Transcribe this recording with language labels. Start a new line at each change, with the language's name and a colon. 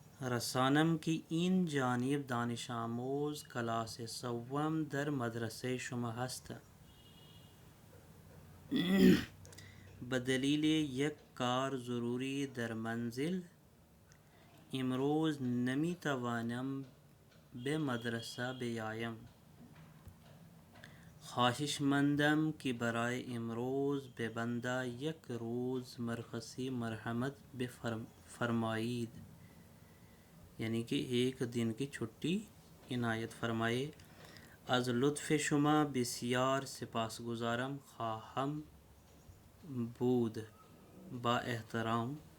Persian: رسانم کی این جانب دانش آموز کلاس سوم در مدرسه شما هست. بدلیل یک کار ضروری در منزل امروز نمی توانم به مدرسه بیایم. خواهش مندم که برای امروز به بنده یک روز مرخصی مرحمت بفرمایید،
Urdu: یعنی کہ ایک دن کی چھٹی عنایت فرمائے۔
Persian: از لطف شما بسیار سپاسگزارم خواهم بود، با احترام۔